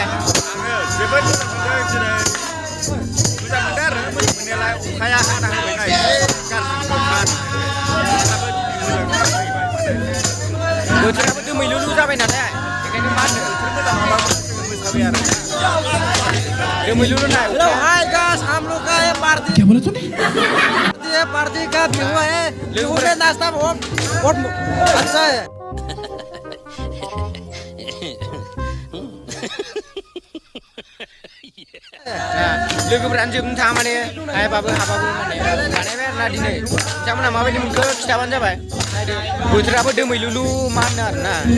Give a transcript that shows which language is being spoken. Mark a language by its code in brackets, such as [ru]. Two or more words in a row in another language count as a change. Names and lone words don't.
[brx] जोबोद मोजां मोनदों दिनै मोजां मोनदों आरो मोजां मोननायालाय अखाया हाना होबायना बोथोराबो दोमैलुलु जाबाय नालाय बेखायनो मा होनो दोमैलुलु ना [en] hello hi guys, [hi] हम लोग का ये पार्टी क्या बोला तूने? ये पार्टी का व्यू है, व्यू में नाश्ता बहुत बहुत अच्छा है। [brx] लोगोफोरानो जोबनो थाङा माने हायाबाबो हाबाबो माने बानायबाय आरोना दिनै बिथांमोना माबायदि मोनखो खिथाबानो जाबाय नायदो बोथोराबो दोमैलुलु मा होनो आरोना